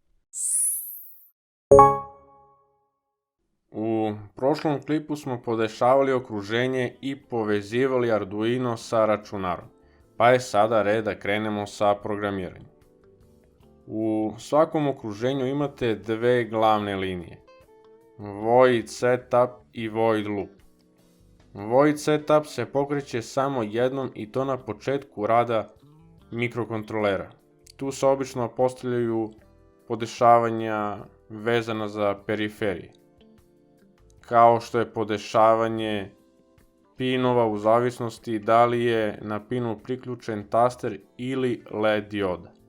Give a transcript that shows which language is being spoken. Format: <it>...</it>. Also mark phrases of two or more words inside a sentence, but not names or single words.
<sr>U prošlom klipu smo podešavali okruženje i povezivali Arduino sa računarom, pa je sada red da krenemo sa programiranjem. U svakom okruženju imate dve glavne linije, void setup i void loop. Void setup se pokreće samo jednom i to na početku rada mikrokontrolera. Tu se obično postavljaju podešavanja vezana za periferije, kao što je podešavanje pinova u zavisnosti da li je na pinu priključen taster ili LED dioda.</sr>